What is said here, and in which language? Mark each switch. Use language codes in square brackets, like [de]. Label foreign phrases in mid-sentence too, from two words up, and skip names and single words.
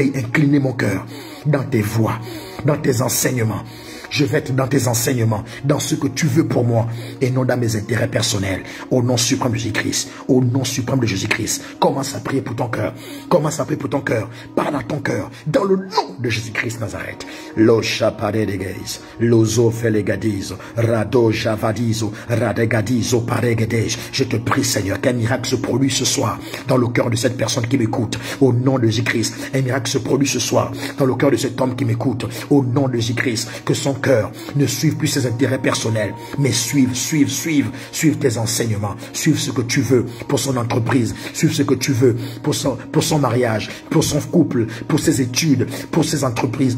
[fr] Veuille incliner mon cœur dans tes voies, dans tes enseignements. Je vais être dans tes enseignements, dans ce que tu veux pour moi, et non dans mes intérêts personnels. Au nom suprême de Jésus-Christ. Au nom suprême de Jésus-Christ. Commence à prier pour ton cœur. Commence à prier pour ton cœur. Parle à ton cœur. Dans le nom de Jésus-Christ Nazareth. Lo chapare de gaze. Lozo felegadizo. Rado javadizo. Radegadizo paregedej. Je te prie, Seigneur, qu'un miracle se produise ce soir dans le cœur de cette personne qui m'écoute. Au nom de Jésus-Christ. Un miracle se produit ce soir dans le cœur de cet homme qui m'écoute. Au nom de Jésus-Christ. Que son cœur ne suive plus ses intérêts personnels, mais suive tes enseignements, suive ce que tu veux pour son entreprise, suive ce que tu veux pour son mariage, pour son couple, pour ses études, pour ses entreprises.